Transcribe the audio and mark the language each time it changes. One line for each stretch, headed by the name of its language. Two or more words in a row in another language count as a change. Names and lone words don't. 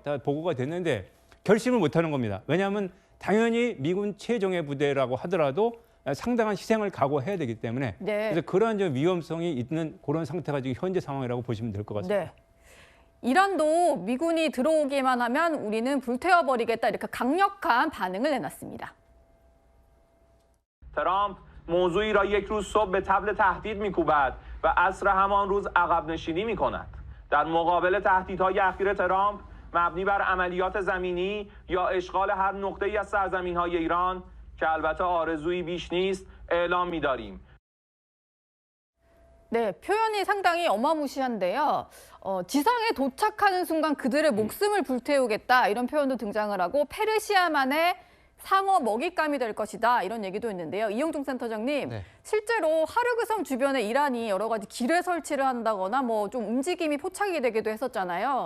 Korean: 다 보고가 됐는데 결심을 못하는 겁니다. 왜냐하면 당연히 미군 최정예 부대라고 하더라도 상당한 희생을 각오해야 되기 때문에 그래서 그런 좀 위험성이 있는 그런 상태가 지금 현재 상황이라고 보시면 될 것 같습니다. 이란도 미군이 들어오기만 하면 우리는 불태워버리겠다 이렇게 강력한 반응을 내놨습니다.
Persian: ترامپ موضوعی را یک روز صبح به طبل تهدید می‌کوبد و عصر همان روز عقب نشینی می‌کند. در مقابل تهدیدهای اخیر ترامپ مبنی بر عملیات زمینی یا اشغال هر نقطه‌ای از سرزمین‌های ایران که البته آرزویی بیش نیست اعلام می‌داریم.
Korean: 네, 표현이 상당히 어마무시한데요. 지상에 도착하는 순간 그들의 목숨을 불태우겠다 이런 표현도 등장을 하고 페르시아만의 상어 먹잇감이 될 것이다 이런 얘기도 있는데요. 이영종 센터장님, 네. 실제로 하르그 섬 주변에 이란이 여러 가지 기뢰 설치를 한다거나 뭐 좀 움직임이 포착이 되기도 했었잖아요.